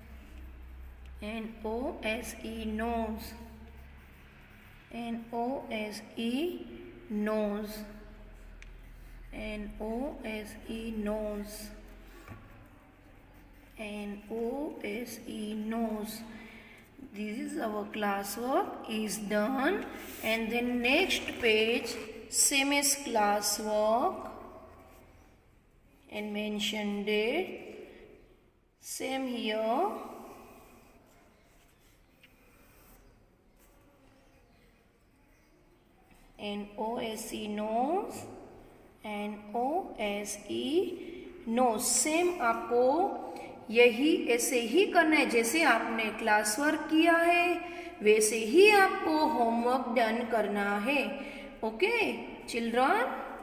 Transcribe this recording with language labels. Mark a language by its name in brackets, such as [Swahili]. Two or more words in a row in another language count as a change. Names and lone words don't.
[English] N-O-S-E. Nose. N-O-S-E. Nose. N-O-S-E. Nose. N-O-S-E. knows. This is our classwork is done, and then next page same as classwork and mention date. Same here. And OSE knows and OSE knows. [Hindi] सेम आपको यही ऐसे ही करना है, जैसे आपने [English] class work [Hindi] किया है वैसे ही आपको [English] homework done [Hindi] करना है. [English] okay children.